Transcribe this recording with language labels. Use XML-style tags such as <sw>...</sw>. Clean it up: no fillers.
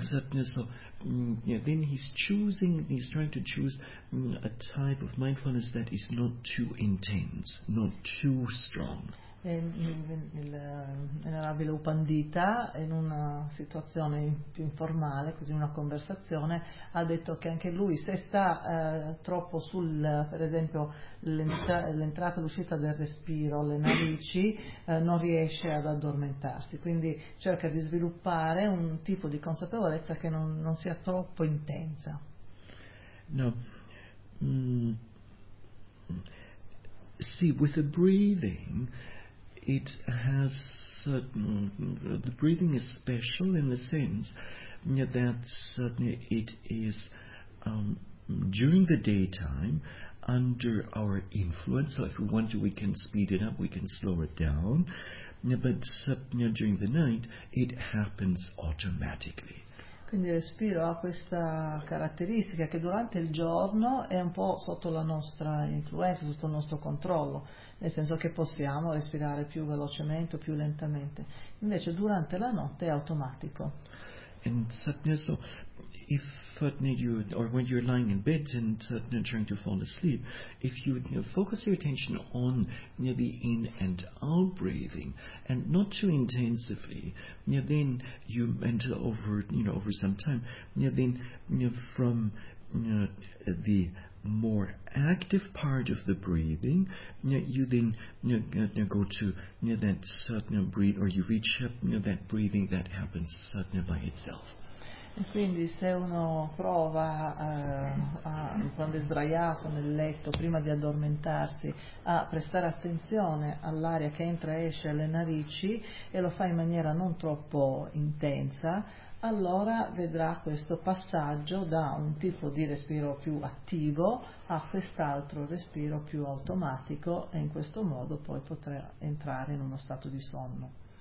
<en>Then he's trying to choose a type of mindfulness that is not too intense, not too strong.</en> <it>Venerabile Upandita, in una situazione più informale, così in una conversazione, ha detto che anche lui, se sta troppo sul, per esempio, l'entrata e l'uscita del respiro, le narici, non riesce ad addormentarsi. Quindi cerca di sviluppare un tipo di consapevolezza che non sia troppo intensa. No.</it> <en>See, with the breathing, it has certain, the breathing is special in the sense that certainly it is during the daytime under our influence. So if we want to, we can speed it up, we can slow it down. But during the night, it happens automatically.</en> <it>Quindi il respiro ha questa caratteristica che durante il giorno è un po' sotto la nostra influenza, sotto il nostro controllo, nel senso che possiamo respirare più velocemente o più lentamente, invece durante la notte è automatico.</it> <en>And so if you, or when you're lying in bed and trying to fall asleep, if you focus your attention on the in and out breathing and not too intensively, then you enter over over some time, then from the more active part of the breathing, you then go to that certain breathe, or you reach that breathing that happens suddenly by itself.</en> <it>Quindi se uno prova quando è sdraiato nel letto, prima di addormentarsi, a prestare attenzione all'aria che entra e esce alle narici, e lo fa in maniera non troppo intensa, allora vedrà questo passaggio da un tipo di respiro più attivo a quest'altro respiro più automatico, e in questo modo poi potrà entrare in uno stato di sonno.</it>